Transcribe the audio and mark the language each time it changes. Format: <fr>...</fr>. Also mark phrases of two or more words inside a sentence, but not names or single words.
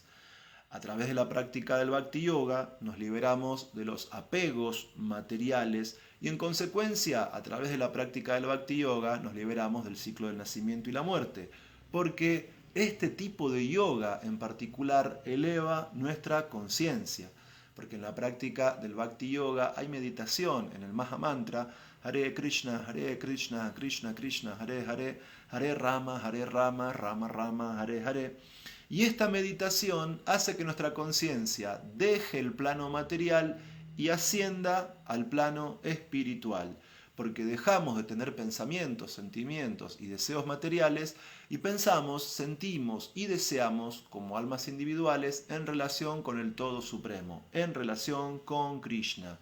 <es>A través de la práctica del</es> <sa>bhakti yoga</sa> <es>nos liberamos de los apegos materiales y en consecuencia a través de la práctica del</es> <sa>bhakti yoga</sa> <es>nos liberamos del ciclo del nacimiento y la muerte, porque este tipo de yoga en particular eleva nuestra conciencia, porque en la práctica del</es> <sa>bhakti yoga</sa> <es>hay meditación en el</es> <sa>Maha Mantra Hare Krishna, Krishna Krishna, Hare Hare, Hare Rama, Rama Rama, Hare Hare.</sa> <es>Y esta meditación hace que nuestra conciencia deje el plano material y ascienda al plano espiritual, porque dejamos de tener pensamientos, sentimientos y deseos materiales y pensamos, sentimos y deseamos como almas individuales en relación con el Todo Supremo, en relación con Krishna.</es>